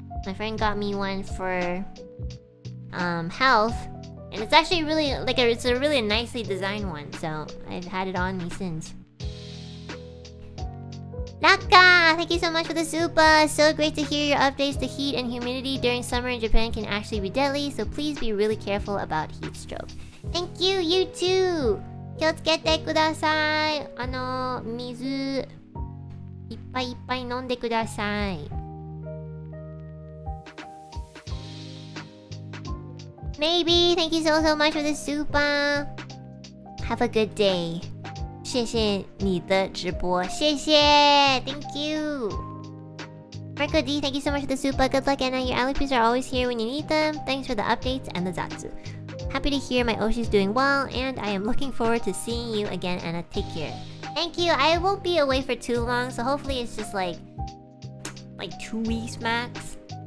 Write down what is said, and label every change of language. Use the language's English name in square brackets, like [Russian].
[English] My friend got me one for health, and it's actually really like it's a really nicely designed one, so I've had it on me since. Naka, thank you so much for the super. So great to hear your updates. The heat and humidity during summer in Japan can actually be deadly, so please be really careful about heat stroke. Thank you, you too. [Japanese] 気をつけてください。水いっぱいいっぱい飲んでください。 [English] Maybe, thank you so much for the super. Have a good day. [Chinese] 谢谢你的直播，谢谢 [English] Thank you. Marco D, thank you so much for the super. Good luck, Anna. Your Alipis are always here when you need them. Thanks for the updates and the zatsu. Happy to hear my Oshi's doing well, and I am looking forward to seeing you again, Anna. Take care. Thank you. I won't be away for too long, so hopefully it's just like 2 weeks max.